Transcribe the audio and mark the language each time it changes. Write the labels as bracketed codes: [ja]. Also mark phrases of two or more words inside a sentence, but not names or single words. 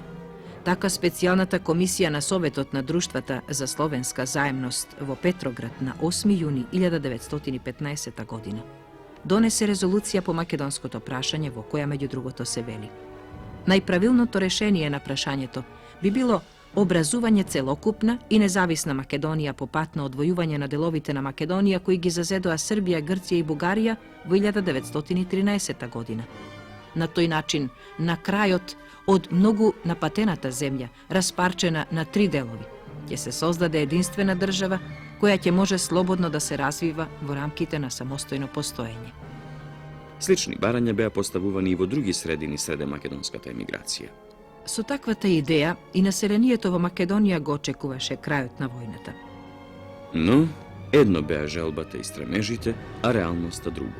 [mk] Така специјалната комисија на Советот на друштвата за словенска заемност во Петроград на 8 јуни 1915 година донесе резолуција по македонското прашање во која меѓу другото се вели: најправилното решение на прашањето би било образување целокупна и независна Македонија по пат на одвојување на деловите на Македонија кои ги зазедоа Србија, Грција и Бугарија во 1913 година. На тој начин, на крајот од многу напатената земја, распарчена на 3 делови, ќе се создаде единствена држава koja ќе може слободно да се развива во рамките на самостојно постоење. Слични барања беа поставувани и во други средини среде македонската емиграција. Со таквата идеја и населението во Македонија го очекуваше крајот на војната. Но, едно беа желбата и стремежите, а реалноста друго.